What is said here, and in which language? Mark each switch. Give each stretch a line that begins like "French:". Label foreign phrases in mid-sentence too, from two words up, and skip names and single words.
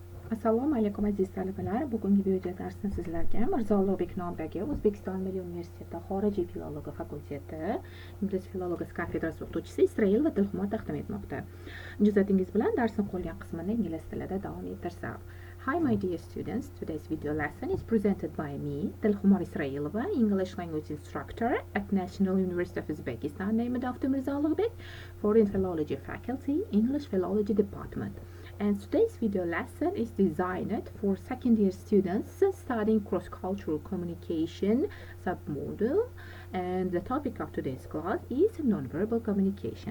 Uzbek: Assalomu alaykum aziz talabalar. Bugungi video darsni sizlarga Mirzo Ulug'bek nomidagi O'zbekiston Milliy universiteti Xorijiy filologiya fakulteti Ingliz filologiyasi kafedrasi o'qituvchisi Исраилова Д.Ш taqdim etmoqda. Ijozatıngiz bilan darsning qolgan qismini ingliz tilida davom ettirsak.
English: Hi my dear students, today's video lesson is presented by me, Д.Ш Исраилова, English language instructor at National University of Uzbekistan named after Mirzo Ulug'bek, Foreign Philology Faculty, English Philology Department. And today's video lesson is designed for second year students studying cross-cultural communication submodule, and the topic of today's class is non-verbal communication.